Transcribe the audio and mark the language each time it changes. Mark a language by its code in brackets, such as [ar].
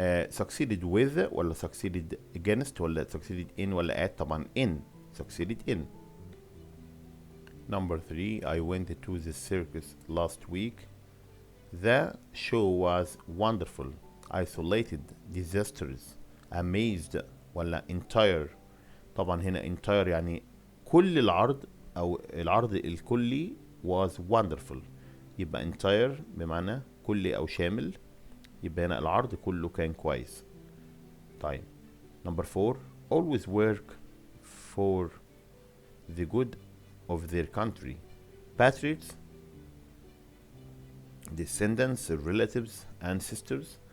[en] succeeded with ولا succeeded against ولا succeeded in ولا at. طبعا in succeeded in. Number 3 I went to the circus last week. The show was wonderful, isolated, disastrous, amazed ولا entire. [ar] طبعا هنا entire يعني كل العرض او العرض الكلي was wonderful، يبقى entire بمعنى كلي او شامل، يبقى هنا العرض كله كان كويس. [en] طيب number 4 always work for the good of their country. Patriots, descendants, relatives, ancestors.